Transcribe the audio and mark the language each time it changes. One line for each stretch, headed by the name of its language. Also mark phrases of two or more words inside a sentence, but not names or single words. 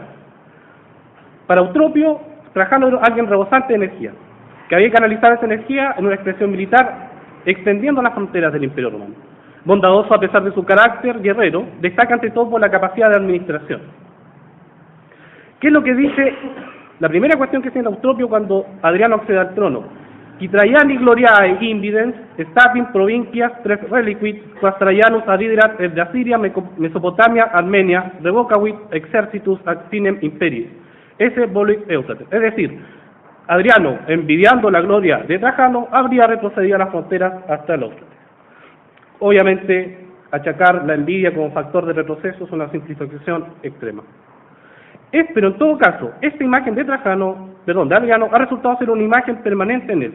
Spanish: Para Eutropio, Trajano era alguien rebosante de energía, que había canalizado esa energía en una expresión militar extendiendo las fronteras del Imperio Romano. Bondadoso a pesar de su carácter guerrero, destaca ante todo por la capacidad de administración. ¿Qué es lo que dice la primera cuestión que tiene Eutropio cuando Adriano accede al trono?
Latin: Qui Traiani gloriae invidens, statim provincias tres reliquit, quas Traianus adiderat et de Asiria, Mesopotamia, Armenia, revocavit exercitus ad finem imperii. Ese volit Eusate.
Spanish: Es decir, Adriano, envidiando la gloria de Trajano, habría retrocedido a las fronteras hasta el Éufrates. Obviamente, achacar la envidia como factor de retroceso es una simplificación extrema. Pero en todo caso, esta imagen de Adriano ha resultado ser una imagen permanente en él.